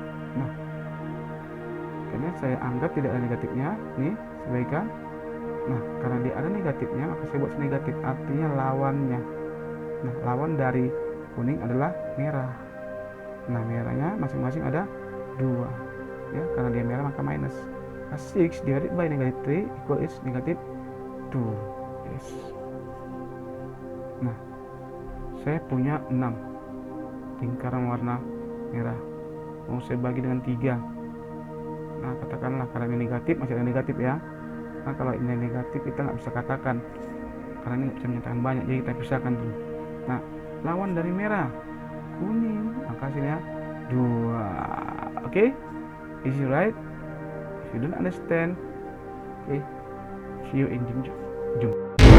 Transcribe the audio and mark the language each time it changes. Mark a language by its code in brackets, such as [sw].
[id] Nah, karena saya anggap tidak ada negatifnya. Nih, sebaikan. Nah, karena dia ada negatifnya, maka saya buat negatif. Artinya lawannya. Nah, lawan dari kuning adalah merah. Nah, merahnya masing-masing ada 2. Ya, karena dia merah maka minus. [en] 6 divided by negative 3 equals negative 2. [id] Yes. Nah, saya punya 6 lingkaran warna merah. Mau saya bagi dengan 3. Nah, katakanlah karena ini negatif, masih ada negatif ya. Nah, kalau ini negatif kita nggak bisa katakan karena ini bisa menyatakan banyak, jadi kita pisahkan dulu. Nah, lawan dari merah kuning, maka hasilnya 2. [en] Oke? Easy right? If you don't understand, okay, see you in Zoom.